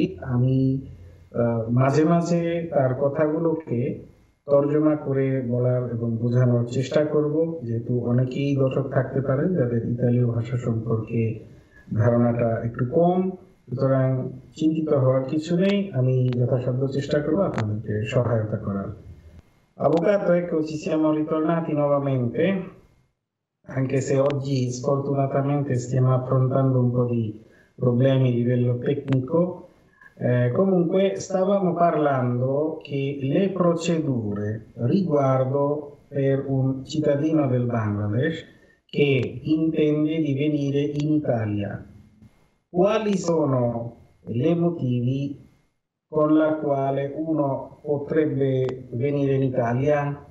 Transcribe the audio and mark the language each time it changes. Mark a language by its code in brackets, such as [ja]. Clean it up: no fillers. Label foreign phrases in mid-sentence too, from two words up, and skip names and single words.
[bn] আমি মাঝে মাঝে তার কথাগুলোকে তর্জমা করে বলার এবং বোঝানোর চেষ্টা করব, যেহেতু অনেকেই দর্শক থাকতে পারেন যাদের ইতালীয় ভাষা সম্পর্কে ধারণাটা একটু কম। সুতরাং চিন্তিত হওয়ার কিছু নেই, আমি যথাসাধ্য চেষ্টা করব আপনাদেরকে সহায়তা করার। [it] Avvocato, ecco, ci siamo ritornati nuovamente, anche se oggi sfortunatamente stiamo affrontando un po' di problemi a livello tecnico. Comunque stavamo parlando che le procedure riguardo per un cittadino del Bangladesh che intende di venire in Italia, quali sono le motivi con la quale uno potrebbe venire in Italia?